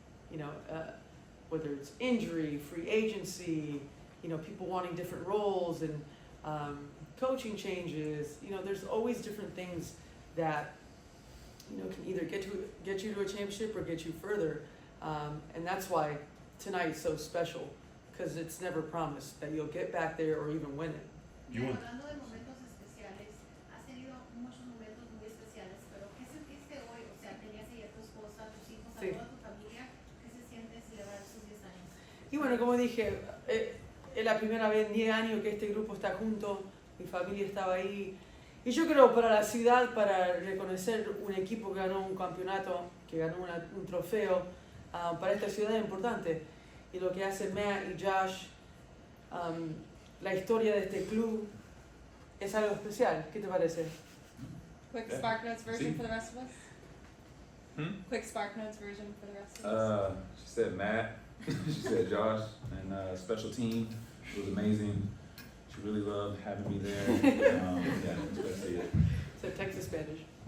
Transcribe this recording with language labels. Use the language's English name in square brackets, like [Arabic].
[English] You know, whether it's injury, free agency, you know, people wanting different roles and coaching changes. You know, there's always different things that, you know, can either get you to a championship or get you further. And that's why tonight's so special, because it's never promised that you'll get back there or even win it. You want [Spanish] Hablando de momentos especiales, has tenido muchos momentos muy especiales, pero ¿qué sentiste hoy? O sea, tenías ahí a tu esposa, a tus hijos, a Sí. toda tu familia. ¿Qué se siente celebrar sus 10 años? Y bueno, como dije, es la primera vez en 10 años que este grupo está junto, mi familia estaba ahí. Y yo creo para la ciudad, para reconocer un equipo que ganó un campeonato, que ganó un trofeo, para esta ciudad es importante. Y lo que hacen Matt y Josh, la historia de este club es algo especial. ¿Qué te parece? [English] Quick Spark Notes version for the rest of us? Quick Spark Notes version for the rest of us? She said Matt, she said Josh, and special team. It was amazing. She really loved having me there. Yeah, that's it. So Texas Spanish.